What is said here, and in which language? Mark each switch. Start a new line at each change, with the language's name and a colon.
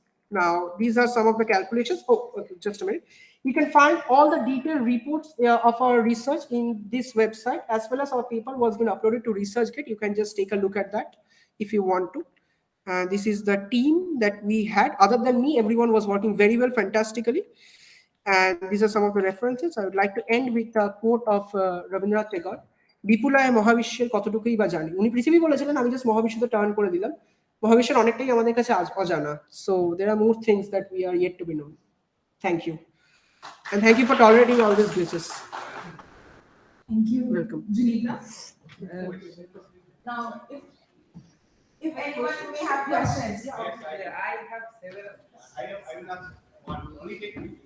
English: Now, these are some of the calculations. Oh, okay, just a minute. You can find all the detailed reports of our research in this website, as well as our paper was been uploaded to ResearchGate. You can just take a look at that if you want to. This is the team that we had. Other than me, everyone was working very well, fantastically. And these are some of the references. I would like to end with a quote of Rabindranath Tagore.
Bangla: বিপুলায় মহাবিশ্বের কতটুকুই বা জানি উনি পৃথিবী বলেছিলেন আমি just মহাবিশ্বতে turn করে দিলাম মহাবিশ্বের অনেকটাই আমাদের কাছে অজানা
English: so there are more things that we are yet to be known. Thank you, and thank you for tolerating all these glitches. Thank you. Welcome. Junita. Now, if anyone may have questions. I have several. I will ask one. Only take